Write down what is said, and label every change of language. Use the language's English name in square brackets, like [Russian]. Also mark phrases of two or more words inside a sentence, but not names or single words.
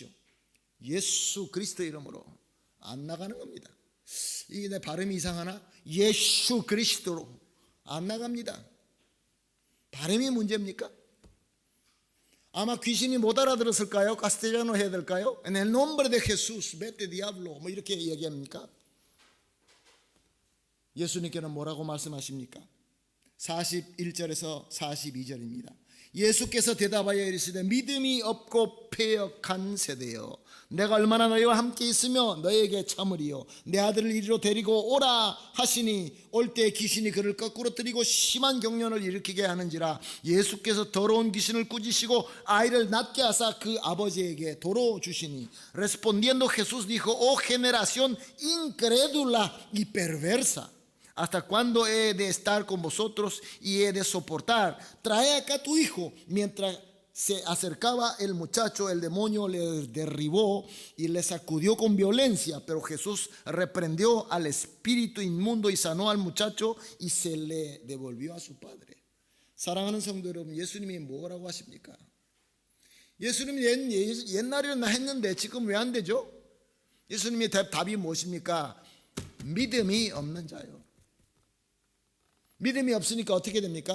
[Korean] 예수 그리스도 이름으로 안 나가는 겁니다. 이게 내 발음이 이상하나? 예수 그리스도로 안 나갑니다. 발음이 문제입니까? 아마 귀신이 못 알아들었을까요? 카스텔라노 해야 될까요? [Spanish] En el nombre de Jesús, vete diablo. [Korean] 뭐 이렇게 얘기합니까? 예수님께는 뭐라고 말씀하십니까? 41절에서 42절입니다. 예수께서 대답하여 이르시되 믿음이 없고 패역한 세대여, 내가 얼마나 너희와 함께 있으며 너희에게 참으리요. 내 아들을 이리로 데리고 오라 하시니 올 때 귀신이 그를 거꾸로 들이고 심한 경련을 일으키게 하는지라. 예수께서 더러운 귀신을 꾸짖으시고 아이를 낫게 하사 그 아버지에게 도로 주시니. [Spanish] Respondiendo Jesús dijo: Oh generación incrédula y perversa, ¿hasta cuándo he de estar con vosotros y he de soportar? Trae acá tu hijo. Mientras se acercaba el muchacho, el demonio le derribó y le sacudió con violencia, pero Jesús reprendió al espíritu inmundo y sanó al muchacho y se le devolvió a su padre. [Korean] 사랑하는 성도 여러분, 예수님이 뭐라고 하십니까? 예수님이 옛날에는 했는데 지금 왜 안 되죠? 예수님의 답이 무엇입니까? 믿음이 없는 자요. 믿음이 없으니까 어떻게 됩니까?